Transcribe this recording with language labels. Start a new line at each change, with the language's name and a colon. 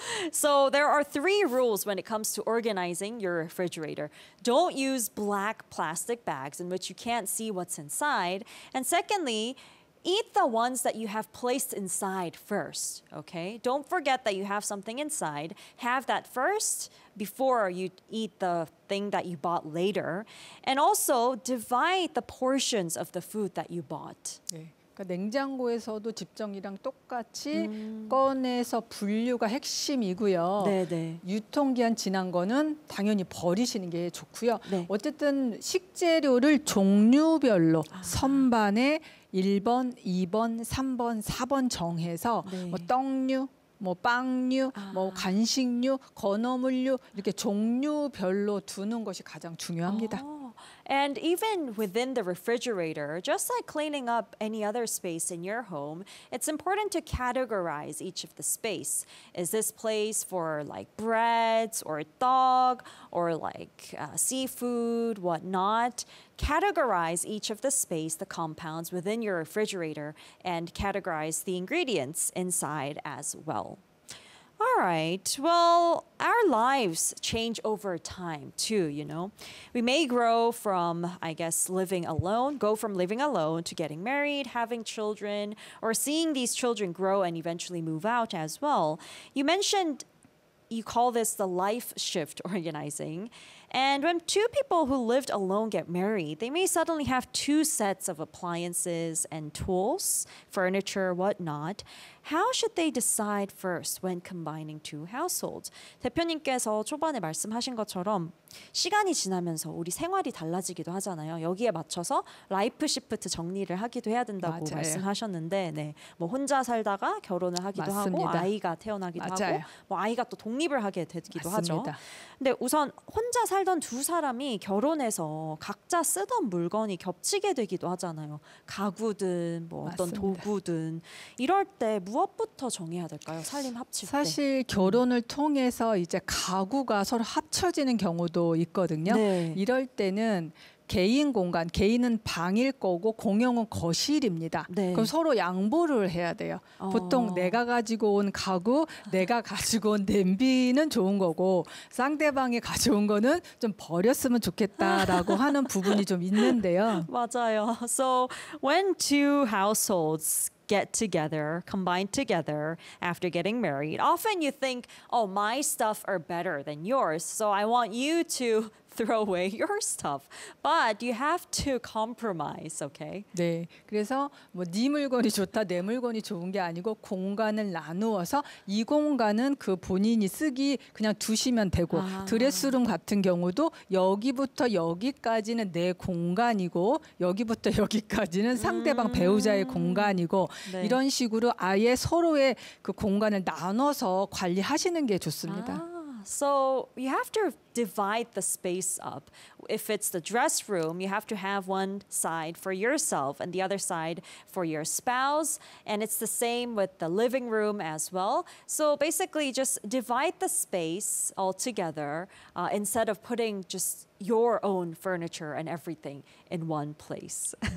English: So there are three rules when it comes to organizing your refrigerator. Don't use black plastic bags in which you can't see what's inside. And secondly, eat the ones that you have placed inside first, okay? Don't forget that you have something inside. Have that first before you eat the thing that you bought later. And also, divide the portions of the food that you bought.
Korean: 네, 그러니까 냉장고에서도 집정리랑 똑같이 꺼내서 분류가 핵심이고요. 네네. 유통기한 지난 거는 당연히 버리시는 게 좋고요. 네. 어쨌든 식재료를 종류별로 선반에 1번, 2번, 3번, 4번 정해서 네. 뭐 떡류, 뭐 빵류, 뭐 간식류, 건어물류 이렇게 종류별로 두는 것이 가장 중요합니다.
English: And even within the refrigerator, just like cleaning up any other space in your home, it's important to categorize each of the space. Is this place for like breads or dog or like seafood, whatnot? Categorize each of the space, the compounds within your refrigerator, and categorize the ingredients inside as well. All right. Well, our lives change over time too, you know. We may grow from, I guess, living alone to getting married, having children, or seeing these children grow and eventually move out as well. You mentioned you call this the life shift organizing. And when two people who lived alone get married, they may suddenly have two sets of appliances and tools, furniture, whatnot. How should they decide first when combining two households?
Korean: 대표님께서 초반에 말씀하신 것처럼 시간이 지나면서 우리 생활이 달라지기도 하잖아요. 여기에 맞춰서 라이프 시프트 정리를 하기도 해야 된다고 맞아요. 말씀하셨는데 네. 뭐 혼자 살다가 결혼을 하기도 맞습니다. 하고 아이가 태어나기도 맞아요. 하고 뭐 아이가 또 독립을 하게 되기도 맞습니다. 하죠. 근데 우선 혼자 살던 두 사람이 결혼해서 각자 쓰던 물건이 겹치게 되기도 하잖아요. 가구든 뭐 어떤 맞습니다. 도구든 이럴 때 무엇부터 정해야 될까요? 살림 합칠 때. 사실 결혼을 통해서 이제 가구가 서로 합쳐지는 경우도 있거든요. 네. 이럴 때는 개인 공간, 개인은 방일 거고 공용은 거실입니다. 네. 그럼 서로 양보를 해야 돼요. 보통 내가 가지고 온 가구, 내가 가지고 온 냄비는 좋은 거고 상대방이 가져온 거는 좀 버렸으면 좋겠다라고 하는 부분이 좀 있는데요. 맞아요.
English: So when two households get together, combine together after getting married, often you think, oh, my stuff are better than yours, so I want you to throw away your stuff. But you have to compromise, okay?
Korean: 네, 그래서 뭐 네 물건이 좋다, 내 물건이 좋은 게 아니고 공간을 나누어서 이 공간은 그 본인이 쓰기 그냥 두시면 되고 드레스룸 같은 경우도 여기부터 여기까지는 내 공간이고 여기부터 여기까지는 상대방 배우자의 공간이고 네. 이런 식으로 아예 서로의 그 공간을 나눠서 관리하시는 게 좋습니다.
English: So you have to divide the space up. If it's the dress room, you have to have one side for yourself and the other side for your spouse. And it's the same with the living room as well. So basically just divide the space altogether instead of putting just your own furniture and everything in one place.